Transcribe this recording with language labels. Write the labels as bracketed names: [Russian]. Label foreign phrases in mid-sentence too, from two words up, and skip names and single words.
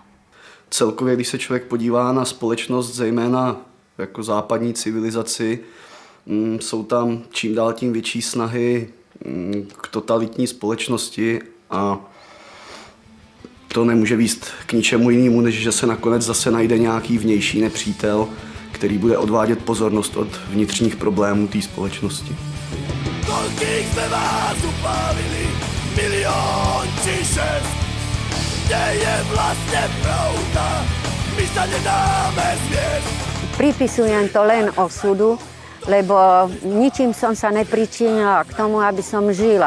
[Czech] Celkově, když se člověk podívá na společnost, zejména jako západní civilizaci, jsou tam čím dál tím větší snahy k totalitní společnosti a to nemůže vést k ničemu jinému, než že se nakonec zase najde nějaký vnější nepřítel, který bude odvádět pozornost od vnitřních problémů té společnosti. [Slovak] Koľkých sme vás upálili, 1 či 6 000 kde je vlastne pravda, my sa nedáme zviesť. Pripisujem to len osudu, lebo ničím som sa nepričinila k tomu, aby som žila.